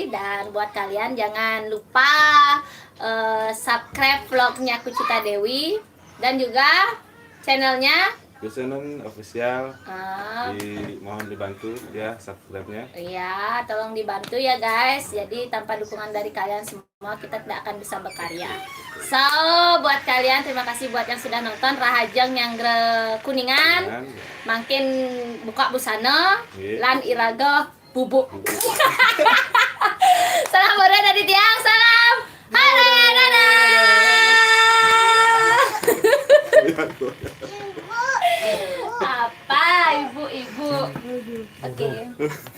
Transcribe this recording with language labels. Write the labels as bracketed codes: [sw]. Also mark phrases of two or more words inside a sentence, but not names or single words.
[id] Dan buat kalian jangan lupa subscribe vlognya Kucita Dewi dan juga channelnya Gusenon official. Mohon dibantu ya subscribe-nya. Iya, tolong dibantu ya guys. Jadi tanpa dukungan dari kalian semua kita tidak akan bisa berkarya. So, buat kalian terima kasih buat yang sudah nonton [ban] Rahajeng yang Kuningan. Makin buka busana, lan iraga bubuk. [id] Salam Boreo dari Tiang, salam. Halo, apa ibu-ibu? Oke.